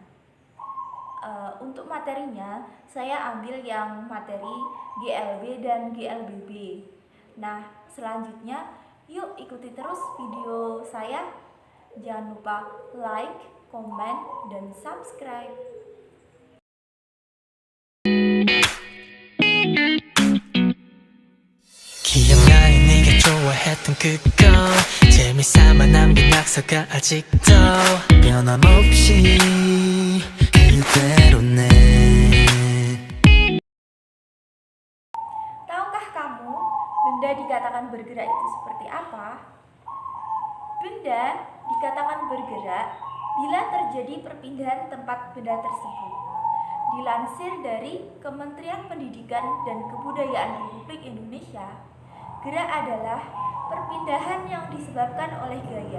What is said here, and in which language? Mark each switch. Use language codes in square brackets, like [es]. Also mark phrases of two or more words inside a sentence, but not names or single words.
[id] Untuk materinya, saya ambil yang materi GLB dan GLBB. Nah, selanjutnya yuk ikuti terus video saya. Jangan lupa like, komen, dan subscribe. [ko] 기억나니 네가 좋아했던 그거 재미삼아 남긴 낙서가 아직도 변함없이 그대로네. [id] Tahukah kamu benda dikatakan bergerak itu seperti apa? Benda dikatakan bergerak bila terjadi perpindahan tempat benda tersebut. Dilansir dari Kementerian Pendidikan dan Kebudayaan Republik Indonesia, gerak adalah perpindahan yang disebabkan oleh gaya.